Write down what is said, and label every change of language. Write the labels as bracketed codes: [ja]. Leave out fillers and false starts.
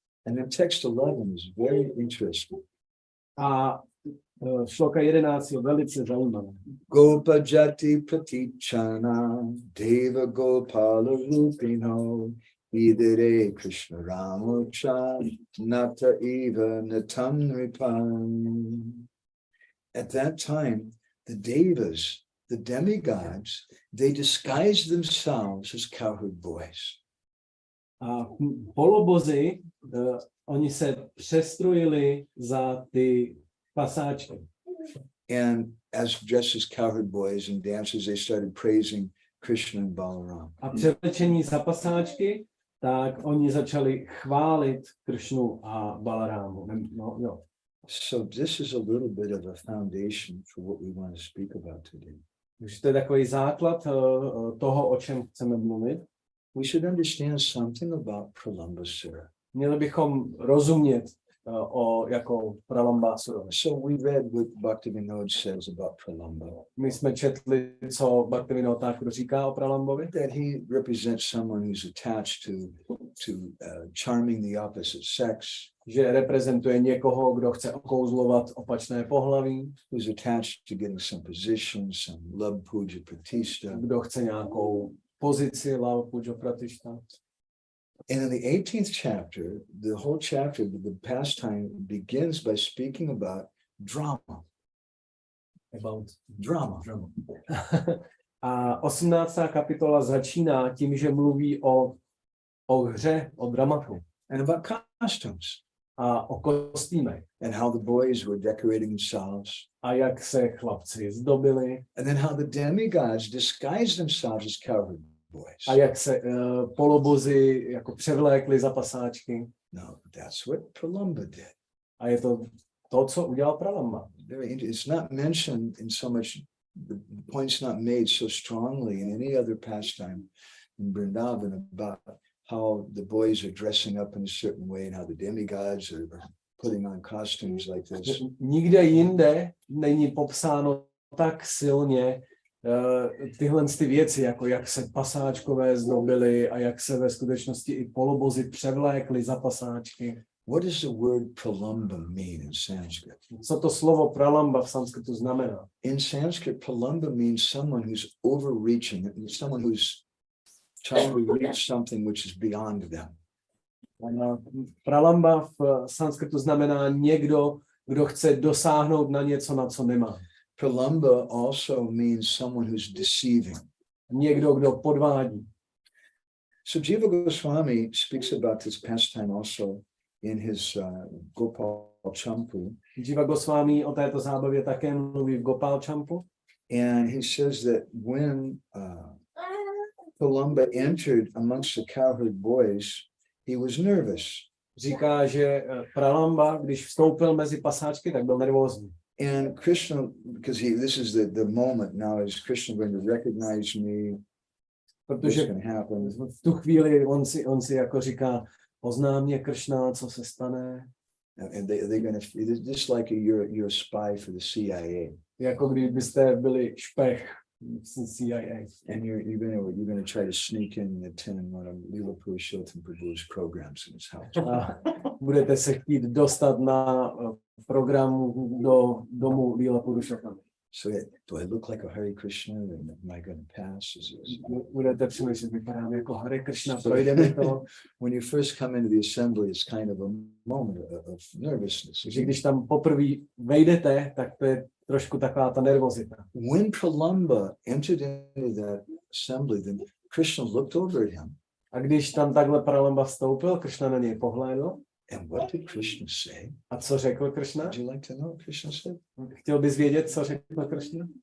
[en] And then text 11 is very interesting. [cs] A šloka 11 je velice zajímavé. [sa] Gopa jati pratichana deva gopala rupino idere Krishna Ramocha nata eva natam ripan. [en] At that time, the devas, the demigods, they disguised themselves as cowherd boys. [cs] A polobozy, oni se přestrojili za ty pasáčky. [en] And as dressed as cowherd boys and dances, they started praising Krishna and Balaram. [cs] A převlečení za pasáčky, tak oni začali chválit Kršnu a Balarámu. No, jo. [en] So this is a little bit of a foundation for what we want to speak about today. [cs] Takže to je takový základ toho, o čem chceme mluvit. [en] We should understand something about Pralambasura. [cs] Měli bychom rozumět jako Pralambasurovi. [en] So we read what Bhaktivinode says about Pralamba. [cs] My jsme četli, co Bhaktivinode Thakur říká o Pralambovi. [en] That he represents someone who's attached to charming the opposite sex. [cs] Že reprezentuje někoho, kdo chce okouzlovat opačné pohlaví. [en] Who's attached to getting some position, some love puja pratishta. [cs] Kdo chce nějakou pozici, love puja pratishta. [en] And in the 18th chapter, the whole chapter, the pastime begins by speaking about drama. About drama. [cs] A 18. kapitola začíná tím, že mluví o hře, o dramatu. [en] And about costumes. [cs] A o kostýmech. [en] And how the boys were decorating themselves. [cs] A jak se chlapci zdobili. [en] And then how the demigods disguised themselves as cowherd boys. [cs] A jak se polobozy jako převlékli za pasáčky. [en] No, that's what Pralamba did. [cs] A je to, co udělal Pralamba. [en] It's not mentioned in so much, the point's not made so strongly in any other pastime in Vrindavan about how the boys are dressing up in a certain way and how the demigods are putting on costumes like this. [cs] Nikde jinde není popsáno tak silně tyhle ty věci, jako jak se pasáčkové zdobily a jak se ve skutečnosti i polobozy převlékly za pasáčky. [en] What does the word Pralamba mean in Sanskrit? [cs] Co to slovo Pralamba v sanskritu znamená? [en] In Sanskrit, Pralamba means someone who's overreaching, someone who's trying to reach something which is beyond them. [cs] Pralamba v sanskritu znamená někdo, kdo chce dosáhnout na něco, na co nemá. [en] Pralamba also means someone who's deceiving. [cs] Někdo, kdo podvádí. [en] So Jiva Goswami speaks about this pastime also in his Gopal Champu. [cs] Jiva Goswami o této zábavě také mluví v Gopal Champu. [en] And he says that when Pralamba entered amongst the cowherd boys, he was nervous. [cs] Říká, že Pralamba, když vstoupil mezi pasáčky, tak byl nervózní. [en] And Krishna, because this is the moment now, is Krishna going to recognize me? [cs] Protože v tu chvíli on si jako říká, pozná mě Kršna, co se stane. [en] And they're going to, just like you're a spy for the CIA. [cs] Jako kdybyste byli špech CIA. [en] And you're going to try to sneak in and attend one of Leela Purushottam Prabhu's programs in his house. [cs] A budete se chtít dostat na program do domu Leela Purushottam. [en] So do I look like a Hare Krishna? Am I going to pass? [cs] Budete přemýšlet, vypadám jako Hare Krishna, projde mi to. [en] When you first come into the assembly, it's kind of a moment of nervousness. [cs] Že když tam poprvé vejdete, tak to je trošku taková ta nervozita. [en] When Pralamba entered into that assembly, then Krishna looked over at him. [cs] A když tam takhle Pralamba vstoupil, Krishna na něj pohlédl. [en] And what did Krishna say? [cs] A co řekl Krishna? [en] Would you like to know what Krishna said? [cs] Chtěl bys vědět, co řekl Krishna?